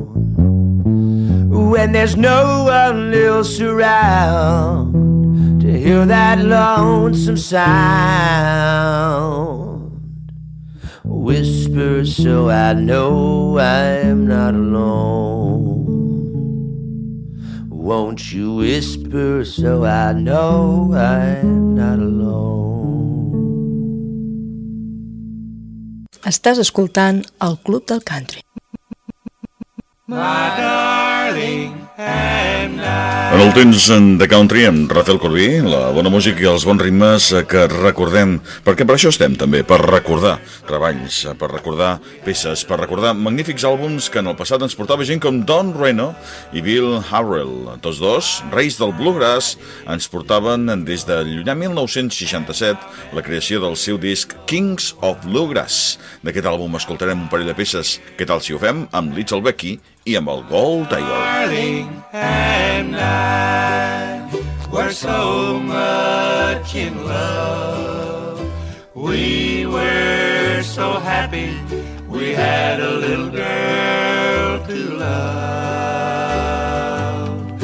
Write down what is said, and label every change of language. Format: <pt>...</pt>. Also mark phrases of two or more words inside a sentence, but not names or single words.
<en>When there's no one else around to hear that lonesome sound, whisper so I know I'm not alone. Won't you whisper so I know I'm not alone?</en> <ca>Estàs escoltant el Club del Country.</ca> <en>My darling and I.</en> <ca>En el temps de country, amb Rafel Corbí, la bona música i els bons ritmes que recordem, perquè per això estem també, per recordar treballs, per recordar peces, per recordar magnífics àlbums que en el passat ens portava gent com Don Reno i Bill Harrell. Tots dos, reis del Bluegrass, ens portaven des de llunyà 1967 la creació del seu disc Kings of Bluegrass. D'aquest àlbum escoltarem un parell de peces. Què tal si ho fem amb Little Becky i amb el Gold Tiger?</ca> <en>Darling and I were so much in love. We were so happy we had a little girl to love.</en>